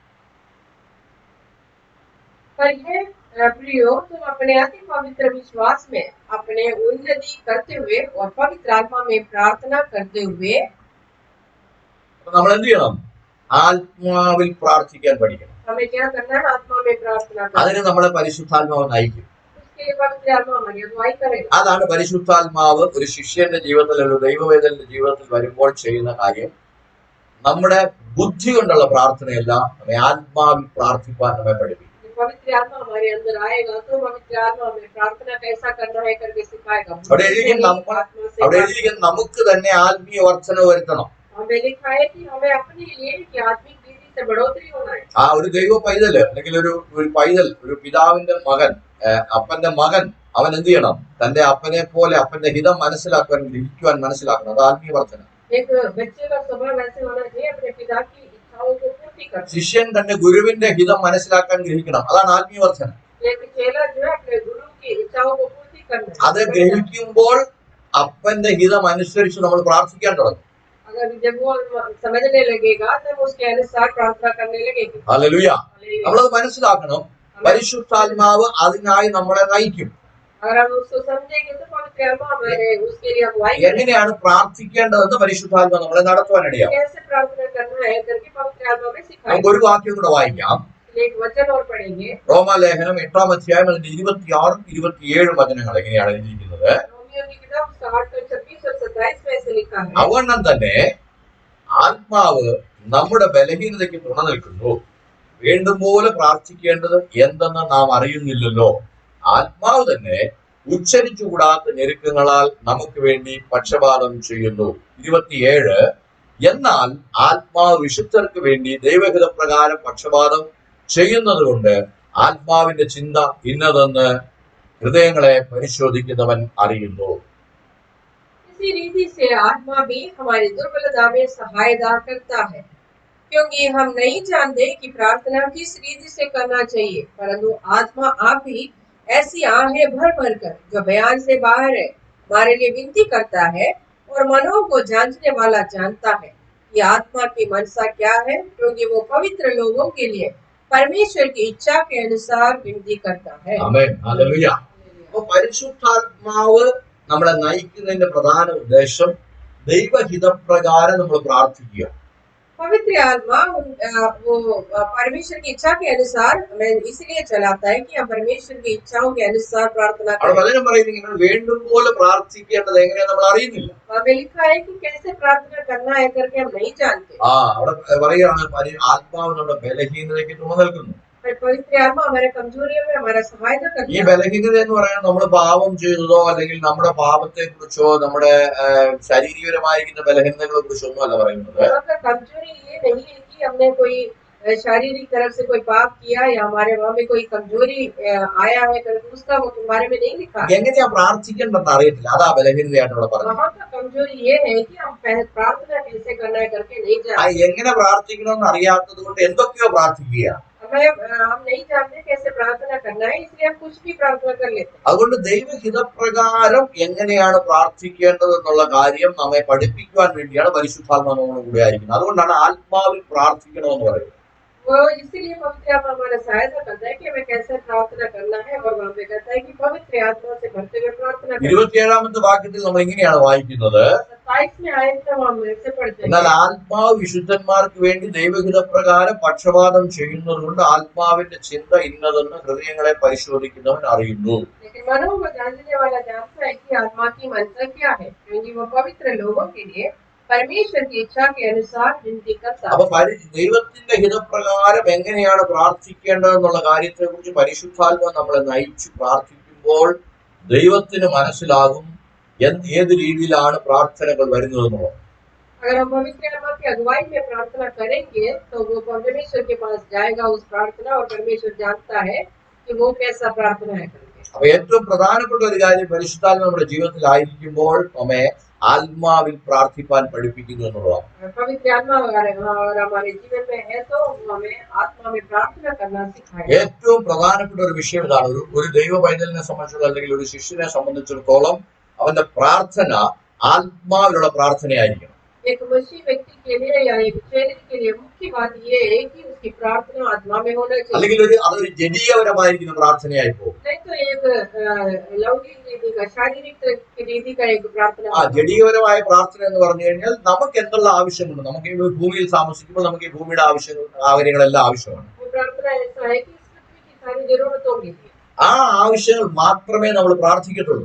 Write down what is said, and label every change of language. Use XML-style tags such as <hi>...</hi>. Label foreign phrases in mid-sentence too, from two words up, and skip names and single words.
<hi>पर यह प्रियो, तुम अपने अति पवित्र विश्वास में अपने उन्नति करते हुए और पवित्र आत्मा में प्रार्थना करते हुए</hi> <ml>നമ്മൾ എന്ത് ചെയ്യണം? ആത്മാവിൽ പ്രാർത്ഥിക്കാൻ പഠിക്കണം.</ml> <hi>हमें क्या करना है? आत्मा में प्रार्थना करना।</hi> <ml>അതിന് നമ്മളെ പരിശുദ്ധാത്മാവ് നയിക്കും.</ml> <hi>उसके लिए पवित्र आत्मा हमारी अगुवाई करेगा।</hi> <ml>അതാണ് പരിശുദ്ധാത്മാവ് ഒരു ശിഷ്യന്റെ ജീവിതത്തിൽ, ഒരു ദൈവവേദന്റെ ജീവിതത്തിൽ വരുമ്പോൾ ചെയ്യുന്ന കാര്യം. നമ്മുടെ ബുദ്ധി കൊണ്ടുള്ള പ്രാർത്ഥനയല്ല, നമ്മെ ആത്മാവിൽ പ്രാർത്ഥിക്കാൻ നമ്മെ പഠിപ്പിക്കും.</ml> <hi>पवित्र आत्मा हमारे अंदर आएगा तो पवित्र आत्मा हमें प्रार्थना कैसा करना है करके सिखाएगा।</hi> <ml>അവിടെ എഴുതിയിരിക്കുന്ന നമുക്ക് തന്നെ ആത്മീയ വർധന വരുത്തണം.</ml> <hi>हमें लिखा है कि हमें अपने लिए कि आत्मिक दीदी से बढ़ोतरी होना है।</hi> <ml>ആ ഒരു ദൈവ പൈതല് അല്ലെങ്കിൽ ഒരു പൈതൽ, ഒരു പിതാവിന്റെ മകൻ, അപ്പന്റെ മകൻ, അവൻ എന്ത് ചെയ്യണം? തന്റെ അപ്പനെ പോലെ അപ്പന്റെ ഹിതം മനസ്സിലാക്കാൻ, ഗ്രഹിക്കുവാൻ മനസ്സിലാക്കണം. അത് ആത്മീയ വർധന.</ml> <hi>एक बच्चे का स्वभाव ऐसे होना चाहिए अपने पिता की इच्छाओं को पूर्ति करना।</hi> <ml>ശിഷ്യൻ തന്റെ ഗുരുവിന്റെ ഹിതം മനസ്സിലാക്കാൻ ഗ്രഹിക്കണം. അതാണ് ആത്മീയ വർധന.</ml> <hi>एक चेला जो है अपने गुरु की इच्छाओं को पूर्ति करना है।</hi> <ml>അത് ഗ്രഹിക്കുമ്പോൾ അപ്പന്റെ ഹിതം അനുസരിച്ച് നമ്മൾ പ്രാർത്ഥിക്കാൻ തുടങ്ങും.</ml> <hi>अगर जब वो समझने लगेगा तब उसके अनुसार प्रार्थना करने लगेगी।</hi> <ml>ഹല്ലേലൂയ. നമ്മളത് മനസ്സിലാക്കണം. പരിശുദ്ധാത്മാവ് അതിനായി നമ്മളെ നയിക്കും.</ml> <hi>अगर हम उसको समझेंगे तो पवित्र आत्मा हमारे उसके लिए अगुवाई करेगा।</hi> <ml>എങ്ങനെയാണ് പ്രാർത്ഥിക്കേണ്ടതെന്ന് പരിശുദ്ധാത്മാവ് നമ്മളെ നടത്തുവാനിടയാകും.</ml> <hi>कैसे प्रार्थना करना है करके पवित्र आत्मा में</hi> <ml>നമുക്ക്</ml> <hi>सिखाएगा।</hi> <ml>ഒരു വാക്യം കൂടെ വായിക്കാം.</ml> <hi>एक वचन और पढ़ेंगे।</hi> <ml>റോമാലേഖനം 8-ാം അധ്യായം അതിന്റെ 26-27 വചനങ്ങൾ എങ്ങനെയാണ് എഴുതിയിരിക്കുന്നത്?</ml> <hi>रोमियो की किताब 8-26 और 27 में ऐसे लिखा है।</hi> <ml>അവണ്ണം തന്നെ ആത്മാവ് നമ്മുടെ ബലഹീനതയ്ക്ക് തുണ നിൽക്കുന്നു. വീണ്ടും പോലെ പ്രാർത്ഥിക്കേണ്ടത് എന്തെന്ന് നാം അറിയുന്നില്ലല്ലോ. ആത്മാവ് തന്നെ ഉച്ചരിച്ചുകൂടാത്ത ഞെരുക്കങ്ങളാൽ നമുക്ക് വേണ്ടി പക്ഷപാതം ചെയ്യുന്നു. 27 എന്നാൽ ആത്മാവ് വിശുദ്ധർക്ക് വേണ്ടി ദൈവഹിത പ്രകാരം പക്ഷപാതം ചെയ്യുന്നത് കൊണ്ട് ആത്മാവിന്റെ ചിന്ത ഇന്നതെന്ന് ഹൃദയങ്ങളെ പരിശോധിക്കുന്നവൻ അറിയുന്നു.</ml> <hi>इसी रीति से आत्मा भी हमारी दुर्बलता में सहायता करता है, क्योंकि हम नहीं जानते कि प्रार्थना किस रीति से करना चाहिए, परंतु आत्मा आप ही ऐसी आहें भर भर कर जो बयान से बाहर है हमारे लिए विनती करता है, और मनों को जांचने वाला जानता है कि आत्मा की मनसा क्या है, क्योंकि वो पवित्र लोगों के लिए परमेश्वर की इच्छा के अनुसार विनती करता है।</hi> <ml>ആമേൻ. ഹല്ലേലൂയ. അപ്പോൾ പരിശുദ്ധാത്മാവ് നമ്മളെ നയിക്കുന്നതിന്റെ പ്രധാന ഉദ്ദേശം ദൈവഹിതപ്രകാരം നമ്മൾ പ്രാർത്ഥിക്കുക.</ml> <hi>पवित्र आत्मा वो परमेश्वर की इच्छा के अनुसार हमें इसलिए चलाता है कि हम परमेश्वर की इच्छाओं के अनुसार प्रार्थना</hi> <ml>അവിടെ</ml> <hi>करें।</hi> <ml>വചനം പറയുന്നത് നിങ്ങൾ വേണ്ടും പോലെ പ്രാർത്ഥിക്കേണ്ടത് എങ്ങനെയാ നമ്മൾ അറിയുന്നില്ല.</ml> <hi>हमें लिखा है कि कैसे प्रार्थना करना है करके हम नहीं जानते।</hi> <ml>അവിടെ പറയുകയാണ് ആത്മാവ് നമ്മുടെ ബലഹീനതയ്ക്ക് തുണ നിൽക്കുന്നു.</ml> <hi>पर पवित्र आत्मा हमारे कमजोरियों में हमारा सहायता</hi> <ml>ഈ</ml> <hi>करता है।</hi> <ml>ബലഹീനത എന്ന് പറയുന്നത് നമ്മൾ പാപം ചെയ്തതോ അല്ലെങ്കിൽ നമ്മുടെ പാപത്തെ കുറിച്ചോ നമ്മുടെ ശാരീരികപരമായിരിക്കുന്ന ബലഹീനതകളെ കുറിച്ചോ ഒന്നും അല്ല പറയുന്നത്.</ml> <hi>यहाँ पर कमजोरी ये नहीं है कि हमने कोई शारीरिक तरफ से कोई पाप किया या हमारे वहाँ में कोई कमजोरी आया है करके उसका वो तुम्हारे में नहीं लिखा है।</hi> <ml>എങ്ങനെയാ പ്രാർത്ഥിക്കേണ്ടെന്ന് അറിയത്തില്ല. അതാ ബലഹീനതയായിട്ട് ഇവിടെ പറഞ്ഞത്.</ml> <hi>वहाँ का कमजोरी ये है कि हम प्रार्थना कैसे करना है करके नहीं जानते।</hi> <ml>എങ്ങനെ പ്രാർത്ഥിക്കണമെന്ന് അറിയാത്തത് കൊണ്ട് എന്തൊക്കെയോ പ്രാർത്ഥിക്കുക.</ml> <hi>हम नहीं जानते कैसे प्रार्थना करना है, इसलिए हम कुछ भी प्रार्थना कर लेते हैं।</hi> <ml>അതുകൊണ്ട് ദൈവഹിതപ്രകാരം എങ്ങനെയാണ് പ്രാർത്ഥിക്കേണ്ടത് എന്നുള്ള കാര്യം നമ്മെ പഠിപ്പിക്കുവാൻ വേണ്ടിയാണ് പരിശുദ്ധാത്മാവ് നമ്മുടെ കൂടെ ആയിരിക്കുന്നത്. അതുകൊണ്ടാണ് ആത്മാവിൽ പ്രാർത്ഥിക്കണമെന്ന് പറയുന്നത്.</ml> <hi>वो इसीलिए पवित्र आत्मा हमारा सहायता करता है कि हमें कैसे प्रार्थना करना है, और वहाँ पे कहता है कि पवित्र आत्मा से भरते हुए प्रार्थना करें।</hi> <ml>27-ാമത്തെ വാക്യത്തിൽ നമ്മൾ ഇങ്ങനെയാണ് വായിക്കുന്നത്.</ml> <hi>27वें आयत में हम ऐसे पढ़ते</hi> <ml>എന്നാൽ</ml> <hi>हैं।</hi> <ml>ആത്മാവ് വിശുദ്ധന്മാർക്ക് വേണ്ടി ദൈവഹിതപ്രകാരം പക്ഷപാതം ചെയ്യുന്നത് കൊണ്ട് ആത്മാവിന്റെ ചിന്ത ഇന്നതെന്ന് ഹൃദയങ്ങളെ പരിശോധിക്കുന്നവൻ അറിയുന്നു.</ml> <hi>लेकिन मनों को जानने वाला जानता है कि आत्मा की मंशा क्या है, क्योंकि वो पवित्र लोगों के लिए परमेश्वर की इच्छा के अनुसार विनती करता है।</hi> <ml>അപ്പൊ ദൈവത്തിന്റെ ഹിതപ്രകാരം എങ്ങനെയാണ് പ്രാർത്ഥിക്കേണ്ടതെന്നുള്ള കാര്യത്തെ കുറിച്ച് പരിശുദ്ധാത്മാവ് നമ്മളെ നയിച്ച് പ്രാർത്ഥിക്കുമ്പോൾ ദൈവത്തിന് മനസ്സിലാകും ഏത് രീതിയിലാണ് പ്രാർത്ഥനകൾ വരുന്നതെന്നുള്ളത്.</ml> <hi>अगर हम पवित्र आत्मा की अगुवाई में प्रार्थना करेंगे तो वो परमेश्वर के पास जाएगा उस प्रार्थना, और परमेश्वर जानता है कि वो कैसा प्रार्थना है करके।</hi> <ml>അപ്പൊ ഏറ്റവും പ്രധാനപ്പെട്ട ഒരു കാര്യം, പരിശുദ്ധാത്മ നമ്മുടെ ജീവിതത്തിലായിരിക്കുമ്പോൾ നമ്മെ ആത്മാവിൽ പ്രാർത്ഥിപ്പാൻ പഠിപ്പിക്കുന്നു എന്നുള്ളതാണ്.</ml> <hi>पवित्र आत्मा अगर हमारे जीवन में है तो वो हमें आत्मा में प्रार्थना करना सिखाएगा।</hi> <ml>ഏറ്റവും പ്രധാനപ്പെട്ട ഒരു വിഷയം ഇതാണ്. ഒരു ദൈവ പൈതലിനെ സംബന്ധിച്ചിടത്തോളം അല്ലെങ്കിൽ ഒരു ശിഷ്യനെ സംബന്ധിച്ചിടത്തോളം അവന്റെ പ്രാർത്ഥന ആത്മാവിലുള്ള പ്രാർത്ഥനയായിരിക്കണം.</ml> <hi>एक मसीह व्यक्ति के लिए या एक चेले के लिए मुख्य बात ये है कि उसकी प्रार्थना आत्मा में होना चाहिए।</hi> <ml>അല്ലെങ്കിൽ അതൊരു ജഡീയപരമായിരിക്കുന്ന പ്രാർത്ഥനയായി പോകും.</ml> <hi>नहीं तो एक लौकिक रीति का, शारीरिक रीति का एक प्रार्थना।</hi> <ml>ജഡീയപരമായ പ്രാർത്ഥന എന്ന് പറഞ്ഞു കഴിഞ്ഞാൽ നമുക്ക് എന്തുള്ള ആവശ്യമുണ്ട്, നമുക്ക് ഈ ഭൂമിയിൽ താമസിക്കുമ്പോൾ നമുക്ക് ഈ ഭൂമിയുടെ കാര്യങ്ങളെല്ലാം ആവശ്യമാണ്.</ml> <hi>वो प्रार्थना ऐसा है कि इस पृथ्वी की सारी जरूरतों के लिए,</hi> <ml>ആ ആവശ്യങ്ങൾ മാത്രമേ നമ്മൾ പ്രാർത്ഥിക്കത്തുള്ളൂ.</ml>